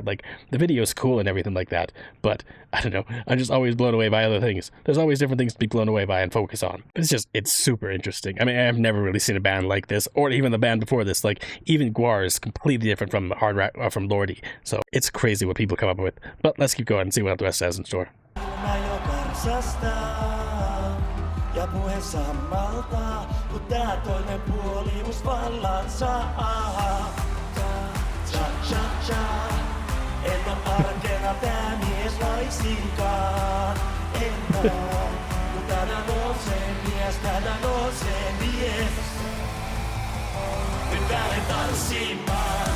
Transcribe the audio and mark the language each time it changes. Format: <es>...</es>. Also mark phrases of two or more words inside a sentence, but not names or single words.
<en>Like the video is cool and everything like that, but I don't know, I'm just always blown away by other things. There's always different things to be blown away by and focus on. But it's super interesting. I mean, I've never really seen a band like this, or even the band before this. Like even Guar is completely different from from Lordi, so it's crazy what people come up with. But let's keep going and see what the rest has in store.</en> <fi>Ja puhe sammaltaa, kun tää toinen puoli mus vallan saa. Cha-cha-cha, et on arkena tää mies laisinkaan. Enpä, kun tänään nousee mies, tänään nousee mies. Nyt lähden tanssimaan.</fi>